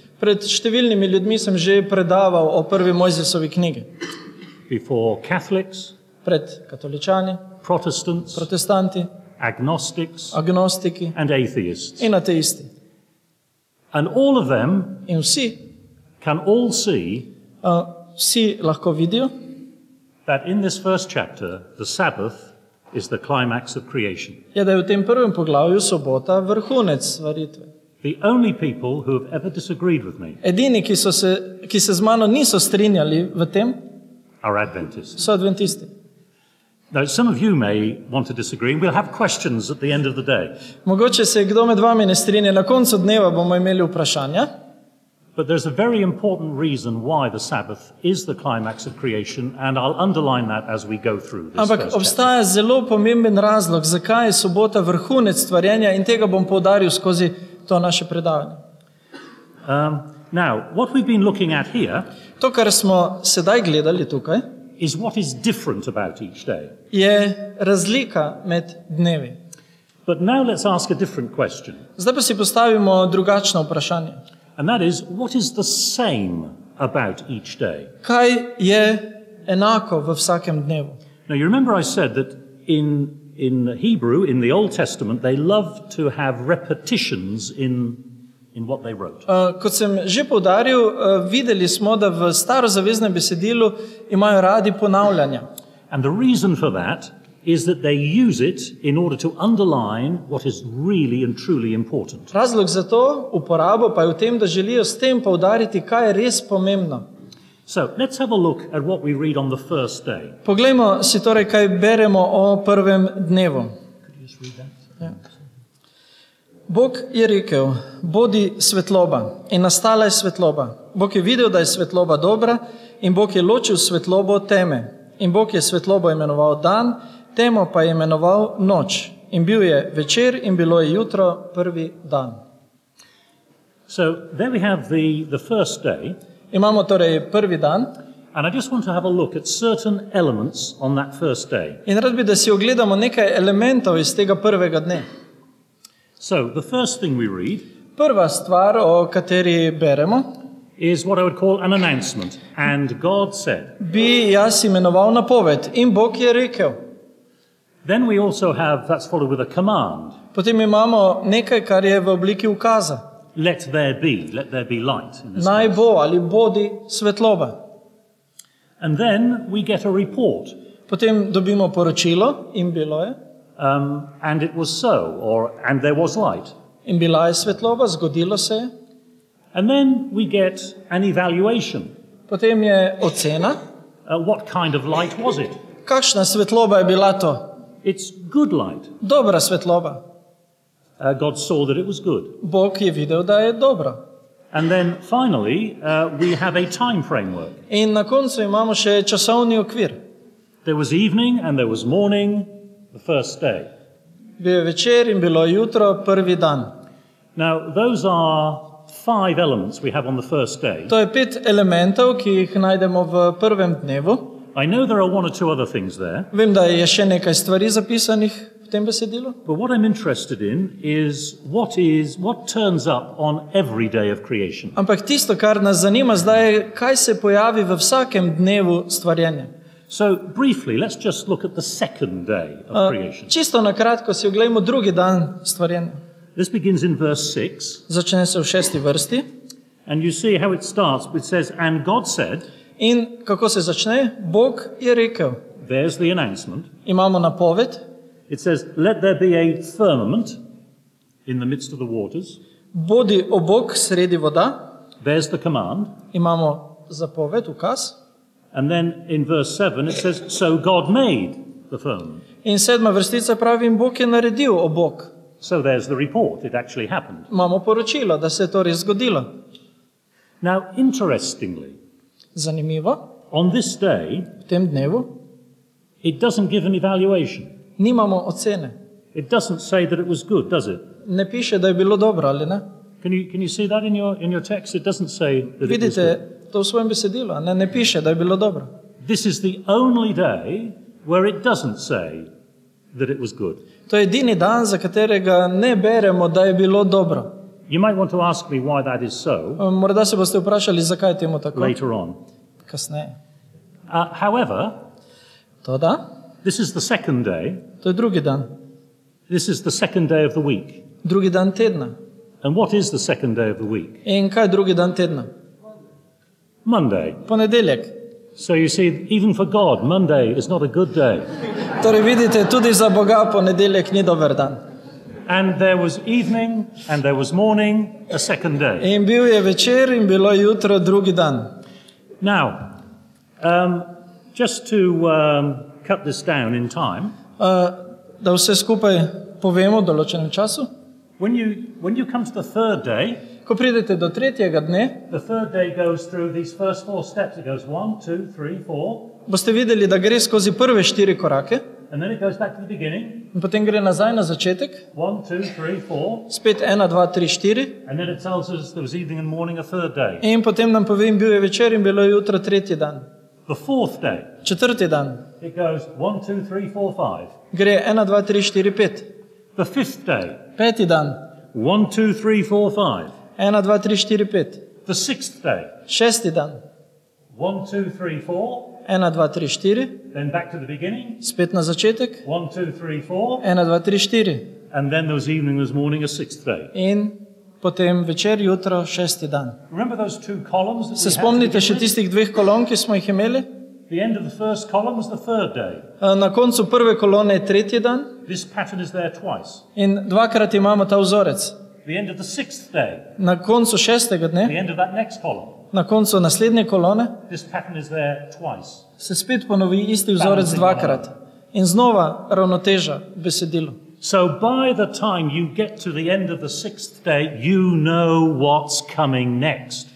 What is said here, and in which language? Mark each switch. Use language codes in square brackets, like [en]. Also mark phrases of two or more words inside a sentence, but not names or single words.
[sl] Pred številnimi ljudmi sem že predaval o prvi Mojzesovi knjigi. [en] before Catholics, [sl] Pred katoličani, [en] Protestants, [sl] protestanti, [en] agnostics, [sl] agnostiki [en] and atheists. [sl] in ateisti. [en] And all of them [sl] In vsi, [en] can all see [sl] vsi lahko vidijo, [en] that in this first chapter, the Sabbath is the climax of creation. [sl] je, da je v tem prvem poglavju sobota vrhunec stvaritve. [en] The only people who have ever disagreed with me [sl] Edini, ki se z mano niso strinjali v tem, [en] are Adventists. [sl] so adventisti. [en] Now, some of you may want to disagree, and we'll have questions at the end of the day. [sl] Mogoče se kdo med vami ne strinja, na koncu dneva bomo imeli vprašanja. [en] But there's a very important reason why the Sabbath is the climax of creation, and I'll underline that as we go through this [sl] Ampak [en] first chapter. [sl] obstaja zelo pomemben razlog, zakaj je sobota vrhunec stvarjenja in tega bom poudaril skozi to naše predavanje. [en] Now, what we've been looking at here [sl] To, kar smo sedaj gledali tukaj, [en] is what is different about each day. [sl] je razlika med dnevi. [en] But now let's ask a different question, [sl] Zdaj pa si postavimo drugačno vprašanje. [en] and that is, what is the same about each day? [sl] Kaj je enako v vsakem dnevu? [en] Now, you remember I said that in Hebrew, in the Old Testament, they loved to have repetitions in what they wrote. [sl] Kot sem že poudaril, videli smo, da v starozaveznem besedilu imajo radi ponavljanja. [en] And the reason for that is that they use it in order to underline what is really and truly important. [sl] Razlog za to uporabo pa je v tem, da želijo s tem poudariti, kaj je res pomembno. [en] So let's have a look at what we read on the first day. [sl] Poglejmo si torej, kaj beremo o prvem dnevu. [en] Could you just read that? [sl] Ja. Bog je rekel, bodi svetloba, in nastala je svetloba. Bog je videl, da je svetloba dobra, in Bog je ločil svetlobo od teme. In Bog je svetlobo imenoval dan, temo pa je imenoval noč. In bil je večer in bilo je jutro, prvi dan. [en] So there we have the first day, [sl] Imamo torej prvi dan [en] and I just want to have a look at certain elements on that first day. [sl] in rad bi, da si ogledamo nekaj elementov iz tega prvega dne. [en] So the first thing we read [sl] Prva stvar, o kateri beremo, [en] is what I would call an announcement. And God said. [sl] bi jaz imenoval napoved. In Bog je rekel. [en] Then we also have, that's followed with a command. [sl] Potem imamo nekaj, kar je v obliki ukaza. [en] Let there be light. In this [sl] Naj [en] case. [sl] bo ali bodi svetloba. [en] And then we get a report. [sl] Potem dobimo poročilo in bilo je. [en] And it was so, and there was light. [sl] In bila je svetloba, zgodilo se je. [en] And then we get an evaluation. [sl] Potem je ocena. [en] What kind of light was it? [sl] Kakšna svetloba je bila to? [en] It's good light. [sl] Dobra svetloba. [en] God saw that it was good. [sl] Bog je videl, da je dobra. [en] And then finally, we have a time framework. [sl] In na koncu imamo še časovni okvir. [en] There was evening and there was morning, the first day. [sl] Bil je večer in bilo je jutro, prvi dan. [en] Now, those are 5 elements we have on the first day. [sl] To je 5 elementov, ki jih najdemo v prvem dnevu. [en] I know there are 1 or 2 other things there, [sl] Vem, da je še nekaj stvari zapisanih v tem besedilu. [en] but what I'm interested in is what turns up on every day of creation. [sl] Ampak tisto, kar nas zanima zdaj, je, kaj se pojavi v vsakem dnevu stvarjenja. [en] So, briefly, let's just look at the second day of creation. [sl] Čisto na kratko si oglejmo drugi dan stvarjenja. [en] This begins in verse 6, [sl] Začne se v 6. vrsti. [en] and you see how it starts. It says, and God said, [sl] In kako se začne? Bog je rekel. [en] there's the announcement. [sl] Imamo napoved. [en] It says, let there be a firmament in the midst of the waters. [sl] Bodi obok sredi voda. [en] There's the command. [sl] Imamo zapoved, ukaz. [en] And then in verse 7, it says, so God made the firmament. [sl] In 7. vrstica pravi, in Bog je naredil obok. [en] So there's the report. It actually happened. [sl] Imamo poročilo, da se je to res zgodilo. [en] Now, interestingly, [sl] Zanimivo, [en] on this day, [sl] v tem dnevu [en] it doesn't give an evaluation. [sl] nimamo ocene. [en] It doesn't say that it was good, does it? [sl] Ne piše, da je bilo dobro, ali ne? [en] Can you see that in your text? It doesn't say that it was good. [sl] Vidite to v svojem besedilu, a ne piše, da je bilo dobro. [en] This is the only day where it doesn't say that it was good. [sl] To je edini dan, za katerega ne beremo, da je bilo dobro. [en] You might want to ask me why that is so [sl] Morda se boste vprašali, zakaj je temu tako. [en] later on. [sl] Kasneje. [en] However, [sl] Toda, [en] this is the second day. [sl] to je drugi dan. [en] This is the second day of the week. [sl] Drugi dan tedna. [en] And what is the second day of the week? [sl] In kaj je drugi dan tedna? [en] Monday. [sl] Ponedeljek. [en] So you see, even for God, Monday is not a good day. [sl] Torej vidite, tudi za Boga ponedeljek ni dober dan. [en] and there was evening, and there was morning, a second day. [sl] In bil je večer in bilo je jutro drugi dan. [en] Now, just to cut this down in time, [sl] Da vse skupaj povemo v določenem času. [en] when you come to the third day, [sl] Ko pridete do tretjega dne, [en] the third day goes through these first 4 steps. It goes 1, 2, 3, 4, [sl] boste videli, da gre skozi prve 4 korake [en] and then it goes back to the beginning. [sl] in potem gre nazaj na začetek. 1, 2, 3, 4, Spet 1, 2, 3, 4 [en] and then it tells us there was evening and morning a third day. [sl] in potem nam pove, in bil je večer in bilo je jutro tretji dan. [en] The fourth day, [sl] Četrti dan [en] it goes 1, 2, 3, 4, 5. [sl] gre 1, 2, 3, 4, 5. [en] The fifth day, [sl] Peti dan 1, 2, 3, 4, 5. 1, 2, 3, 4, 5. [en] The sixth day, [sl] Šesti dan 1, 2, 3, 4. 1, 2, 3, 4. [en] Then back to the beginning, [sl] Spet na začetek 1, 2, 3, 4. 1, 2, 3, 4. [en] And then there was evening, there was morning, a sixth day. [sl] In potem večer, jutro, šesti dan. [en] Remember those 2 columns that [sl] Se [en] we had? [sl] spomnite še tistih 2 kolon, ki smo jih imeli? [en] The end of the first column was the third day. [sl] Na koncu prve kolone je tretji dan [en] This pattern is there twice. [sl] in dvakrat imamo ta vzorec. [en] The end of the sixth day, [sl] Na koncu šestega dne, [en] the end of that next column. [sl] na koncu naslednje kolone, [en] This pattern is there twice. [sl] se spet ponovi isti vzorec dvakrat. In znova ravnoteža v besedilu. [en] So by the time you get to the end of the sixth day, you know what's coming next.